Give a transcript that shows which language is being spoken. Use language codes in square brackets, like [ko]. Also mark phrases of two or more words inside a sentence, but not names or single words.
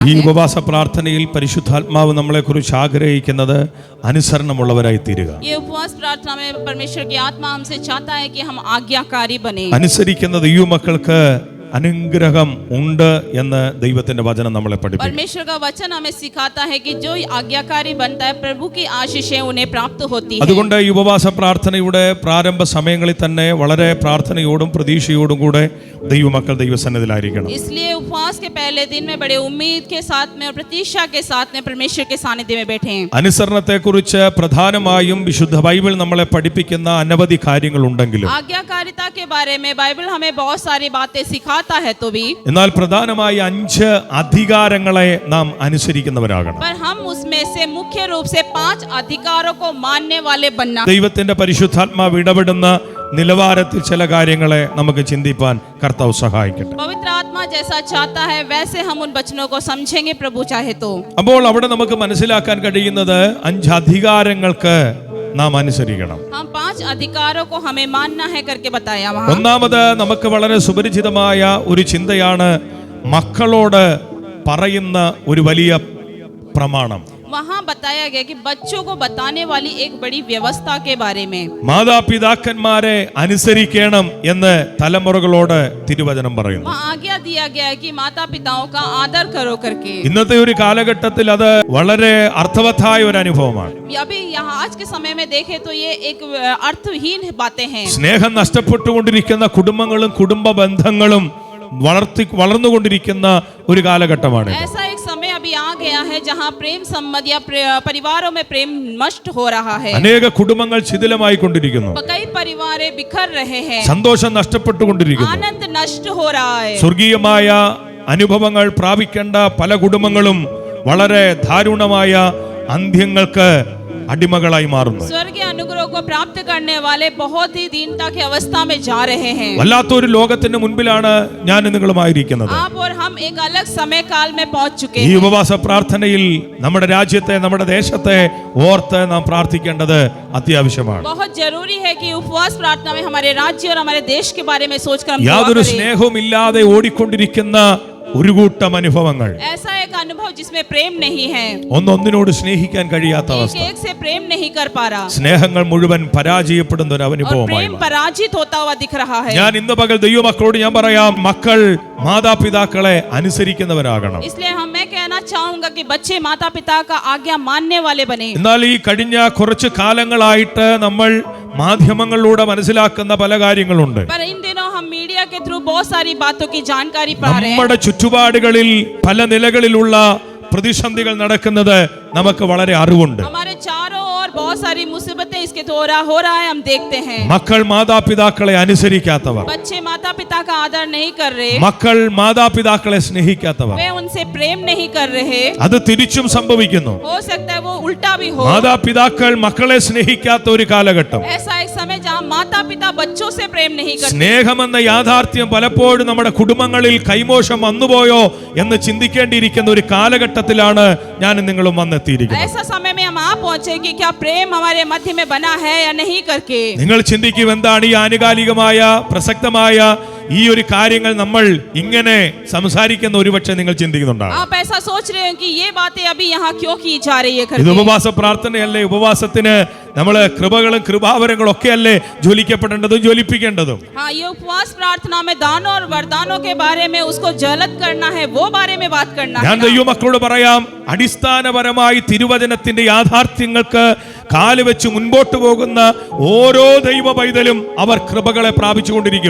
[ml] ഈ ഉപവാസ പ്രാർത്ഥനയിൽ പരിശുദ്ധാത്മാവ് നമ്മളെക്കുറിച്ച് ആഗ്രഹിക്കുന്നത് അനുസരണമുള്ളവരായി തീരുക. [hi] ये उपवास प्रार्थना में परमेश्वर की आत्मा हमसे चाहता है कि हम आज्ञाकारी बने. [ml] അനുസരിക്കുന്ന ദൈവമക്കൾക്ക് അനുഗ്രഹം ഉണ്ട് എന്ന് ദൈവത്തിന്റെ വചനം നമ്മളെ പഠിപ്പിക്കുന്നു. [hi] परमेश्वर का वचन हमें सिखाता है कि जो आज्ञाकारी बनता है प्रभु की आशीषें उन्हें प्राप्त होती है. [ml] അതുകൊണ്ട് ഈ ഉപവാസ പ്രാർത്ഥനയുടെ പ്രാരംഭ സമയങ്ങളിൽ തന്നെ വളരെ പ്രാർത്ഥനയോടും പ്രതീക്ഷയോടും കൂടെ ദൈവമക്കൾ ദൈവസന്നിധിയിലായിരിക്കണം. [hi] इसलिए उपवास के पहले दिन में बड़े उम्मीद के साथ में और प्रतीक्षा के साथ में परमेश्वर के सानिध्य में बैठे हैं. [ml] അനുസരണത്തെക്കുറിച്ച് പ്രധാനമായും വിശുദ്ധ ബൈബിൾ നമ്മളെ പഠിപ്പിക്കുന്ന അനവധി കാര്യങ്ങളുണ്ടെങ്കിലും [hi] आज्ञाकारिता के बारे में बाइबल हमें बहुत सारी बातें सिखाता है तो भी [ml] എന്നാൽ പ്രധാനമായി 5 അധികാരങ്ങളെ നാം അനുസരിക്കുന്നവരാകണം. [hi] पर हम उसमें से मुख्य रूप से 5 अधिकारों को मानने वाले बनना. [ml] ദൈവത്തിന്റെ പരിശുദ്ധാത്മാവ് ഇടപെടുന്ന നിലവാരത്തിൽ ചില കാര്യങ്ങളെ നമുക്ക് ചിന്തിപ്പാൻ കർത്താവ് സഹായിക്കട്ടെ. [hi] पवित्र आत्मा जैसा चाहता है वैसे हम उन वचनों को समझेंगे प्रभु चाहे तो. [ml] അപ്പോൾ അവിടെ നമുക്ക് മനസ്സിലാക്കാൻ കഴിയുന്നത് 5 അധികാരങ്ങൾക്ക് നാം അനുസരിക്കണം. [hi] हम 5 अधिकारों को हमें मानना है करके बताया वहाँ. [ml] ഒന്നാമത് നമുക്ക് വളരെ സുപരിചിതമായ ഒരു ചിന്തയാണ് മക്കളോട് പറയുന്ന ഒരു വലിയ പ്രമാണം. [hi] वहाँ बताया गया कि बच्चों को बताने वाली एक बड़ी व्यवस्था के बारे में. [ml] മാതാപിതാക്കന്മാരെ അനുസരിക്കണം എന്ന് തലമുറകളോട് തിരുവചനം പറയുന്നു. [hi] वहाँ आज्ञा दिया गया है कि माता पिताओं का आदर करो करके. [ml] ഇന്നത്തെ ഒരു കാലഘട്ടത്തിൽ അത് വളരെ അർത്ഥവത്തായ ഒരു അനുഭവമാണ്. [hi] अभी यहाँ आज के समय में देखें तो ये एक अर्थहीन बातें हैं. [ml] സ്നേഹം നഷ്ടപ്പെട്ടുകൊണ്ടിരിക്കുന്ന കുടുംബങ്ങളും കുടുംബ ബന്ധങ്ങളും വളർന്നുകൊണ്ടിരിക്കുന്ന ഒരു കാലഘട്ടമാണ്. [hi] ऐसा एक समय अभी आ गया है जहाँ प्रेम संबंध या परिवारों में प्रेम नष्ट हो रहा है. [ml] അനേക കുടുംബങ്ങൾ ശിഥിലമായി കൊണ്ടിരിക്കുന്നു. [hi] कई परिवार बिखर रहे हैं. [ml] സന്തോഷം നഷ്ടപ്പെട്ടുകൊണ്ടിരിക്കുന്നു. [hi] आनंद नष्ट हो रहा है. [ml] സ്വർഗീയമായ അനുഭവങ്ങൾ പ്രാപിക്കേണ്ട പല കുടുംബങ്ങളും വളരെ ദാരുണമായ അന്ത്യങ്ങൾക്ക് അടിമകളായി മാറുന്നു. [hi] स्वर्गीय अनुग्रह को प्राप्त करने वाले बहुत ही दीनता की अवस्था में जा रहे हैं. [ml] വല്ലാത്തൊരു ലോകത്തിന്റെ മുൻപിലാണ് ഞാൻ നിങ്ങളുമായിരിക്കുന്നത്. [hi] आप और हम एक अलग समय काल में पहुंच चुके [ml] ഈ [hi] हैं. [ml] ഉപവാസ പ്രാർത്ഥനയിൽ നമ്മുടെ രാജ്യത്തെ നമ്മുടെ ദേശത്തെ ഓർത്ത് നാം പ്രാർത്ഥിക്കേണ്ടത് അത്യാവശ്യമാണ്. [hi] बहुत जरूरी है कि उपवास प्रार्थना में हमारे राज्य और हमारे देश के बारे में सोचकर हम दुआ [ml] യാതൊരു [hi] करें. [ml] സ്നേഹവും ഇല്ലാതെ ഓടിക്കൊണ്ടിരിക്കുന്ന ഒരു കൂട്ടം അനുഭവങ്ങൾ, [hi] ऐसा एक अनुभव जिसमें प्रेम नहीं है, [ml] ഒന്നൊന്നിനോട് സ്നേഹിക്കാൻ കഴിയാത്ത [hi] एक [ml] അവസ്ഥ, [hi] एक से प्रेम नहीं कर पा रहा [ml] സ്നേഹങ്ങൾ മുഴുവൻ പരാജയപ്പെടുന്ന ഒരു [hi] और [ml] അനുഭവമായി. [hi] प्रेम पराजित होता हुआ दिख रहा है. [ml] ഞാൻ ഇന്ന് പകൽ ദൈവമക്കളോട് ഞാൻ പറയാം, മക്കൾ മാതാപിതാക്കളെ അനുസരിക്കുന്നവരാകണം. [hi] इसलिए मैं कहना चाहूंगा कि बच्चे माता पिता का आज्ञा मानने वाले बने. [ml] എന്നാൽ ഈ കഴിഞ്ഞ കുറച്ച് കാലങ്ങളായിട്ട് നമ്മൾ മാധ്യമങ്ങളിലൂടെ മനസ്സിലാക്കുന്ന പല കാര്യങ്ങളുണ്ട്. [hi] पर इन दिनों हम मीडिया के थ्रू बहुत सारी बातों की जानकारी पा रहे हैं. [ml] നമ്മുടെ ചുറ്റുപാടുകളിൽ പല നിലകളിലുള്ള പ്രതിസന്ധികൾ നടക്കുന്നത് നമുക്ക് വളരെ അറിവുണ്ട്. [hi] हमारे चारों ओर बहुत सारी मुसीबतें इसके हो रहा है हम देखते हैं. [ml] മക്കൾ മാതാപിതാക്കളെ അനുസരിക്കാത്തവർ, [hi] बच्चे माता पिता का आदर नहीं कर रहे, [ml] മക്കൾ മാതാപിതാക്കളെ സ്നേഹിക്കാത്തവർ, [hi] वे उनसे प्रेम नहीं कर रहे. [ml] അത് തിരിച്ചും സംഭവിക്കുന്നു. [hi] हो सकता है वो उल्टा भी हो. [ml] മാതാപിതാക്കൾ മക്കളെ സ്നേഹിക്കാത്ത ഒരു കാലഘട്ടം. [hi] ऐसा एक समय जहाँ माता पिता बच्चों से प्रेम नहीं करते. [ml] സ്നേഹമെന്ന യാഥാർത്ഥ്യം പലപ്പോഴും നമ്മുടെ കുടുംബങ്ങളിൽ കൈമോശം വന്നുപോയോ എന്ന് ചിന്തിക്കേണ്ടിയിരിക്കുന്ന ഒരു കാലഘട്ടത്തിലാണ് ഞാൻ നിങ്ങളും വന്നെത്തിയിരിക്കുന്നത്. [hi] ऐसा समय में हम आ पहुंचे कि क्या प्रेम हमारे मध्य में बना है या नहीं करके. [ml] നിങ്ങൾ ചിന്തിക്കും, എന്താണ് ഈ ആനുകാലികമായ പ്രസക്തമായ ഈ ഒരു കാര്യങ്ങൾ നമ്മൾ ഇങ്ങനെ സംസാരിക്കുന്ന ഒരുപക്ഷെ നിങ്ങൾ ചിന്തിക്കുന്നുണ്ടാകും. [hi] आप ऐसा सोच रहे हो कि ये बातें अभी यहाँ क्यों की जा रही है [ml] ഇത് [hi] करके. [ml] ഉപവാസ പ്രാർത്ഥനയല്ലേ? ഉപവാസത്തിന് നമ്മള് കൃപകളും കൃപാവരങ്ങളും ഒക്കെ അല്ലേ ജ്വലിക്കപ്പെടേണ്ടതും ജ്വലിപ്പിക്കേണ്ടതും? [hi] हाँ, ये उपवास प्रार्थना में दानों और वरदानों के बारे में उसको ज्वलित करना है, वो बारे में बात करना [ml] ഞാൻ [hi] है. [ml] ദൈവമക്കളോട് പറയാം, അടിസ്ഥാനപരമായി തിരുവചനത്തിന്റെ യാഥാർത്ഥ്യങ്ങൾക്ക് കാലുവെച്ച് മുൻപോട്ട് പോകുന്ന ഓരോ ദൈവ പൈതലും അവർ കൃപകളെ പ്രാപിച്ചുകൊണ്ടിരിക്കും.